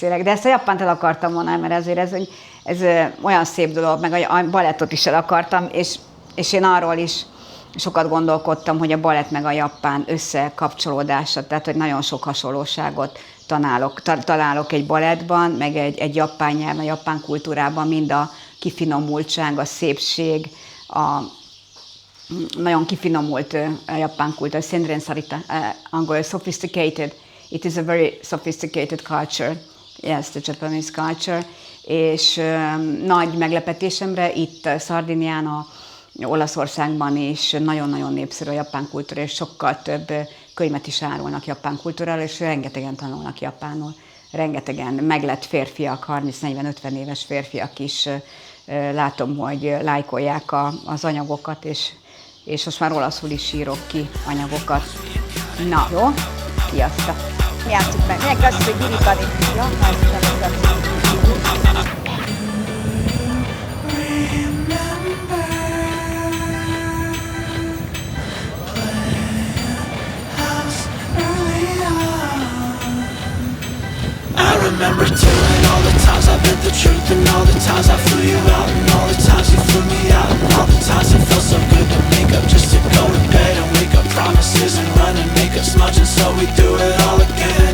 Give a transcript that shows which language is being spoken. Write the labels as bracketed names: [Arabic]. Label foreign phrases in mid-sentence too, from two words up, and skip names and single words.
[Hungarian] De ezt a japánt el akartam volna, mert ezért ez olyan szép dolog, meg a balettot is el akartam, és én arról is sokat gondolkodtam, hogy a balett meg a japán összekapcsolódása, tehát hogy nagyon sok hasonlóságot találok egy balettban, meg egy japán nyelven, a japán kultúrában, mind a kifinomultság, a szépség, nagyon kifinomult japán kultúra, Senren Sarita, angol sophisticated. [English] It is a very sophisticated culture. Yes, the Japanese culture. [Hungarian] És nagy meglepetésemre itt Szardinián, Olaszországban is nagyon-nagyon népszerű a japán kultúra, és sokkal több könyvet is árulnak japán kultúráról, és rengetegen tanulnak japánul. Rengetegen meglett férfiak, 30-40-50 éves férfiak is látom, hogy lájkolják az anyagokat, és most már olaszul is írok ki anyagokat. Na, jó? Sziasztok! Játsszuk meg! Milyen klasszikus, hogy gyurikani! Ja, az nem [English] I remember too, and all the times I bent the truth, and all the times I flew you out, and all the times you flew me out, and all the times it felt so good to make up just to go to bed and wake up promises and run and make up smudging, so we do it all again.